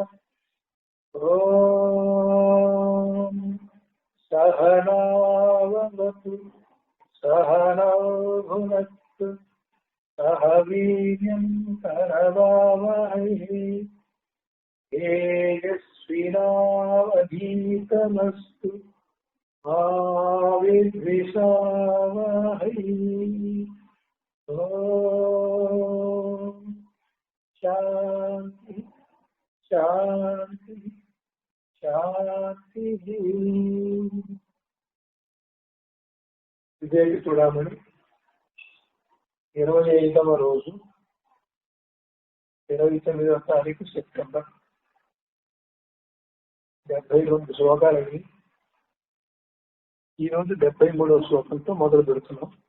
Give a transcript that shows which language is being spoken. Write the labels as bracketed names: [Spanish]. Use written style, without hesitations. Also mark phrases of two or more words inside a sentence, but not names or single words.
[Sanskrit] ॐ सहनावतु सहनौ भुनक्तु सह वीर्यं करवावहै तेजस्विनावधीतमस्तु मा विद्विषावहै। ॐ शान्ति शान्ति शान्तिः। [Telugu] వివేక చూడమని 25వ రోజు 29వ తారీఖు సెప్టెంబర్ 72 శ్లోకాలని ఈరోజు 73వ శ్లోకంతో మొదలు పెడుతున్నాం.